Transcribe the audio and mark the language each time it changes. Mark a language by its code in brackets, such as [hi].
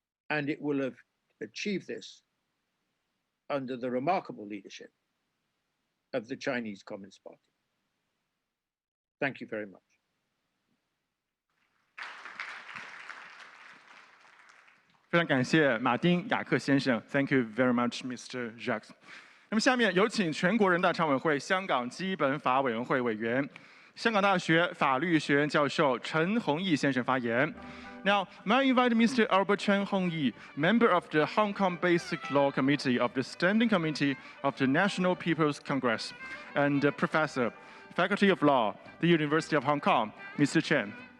[en] And it will have achieved this under the remarkable leadership of the Chinese Communist Party. Thank you very much. [zh] 非常感谢马丁·雅克先生 ， [en] Thank you very much, Mr. Jacques。 [zh] 那么下面有请全国人大常委会香港基本法委员会委员、香港大学法律学院教授陈弘毅先生发言。 [en] Now, may I invite Mr. Albert Chen Hongyi, member of the Hong Kong Basic Law Committee of the Standing Committee of the National People's Congress, and Professor, Faculty of Law, the University of Hong Kong, Mr. Chen.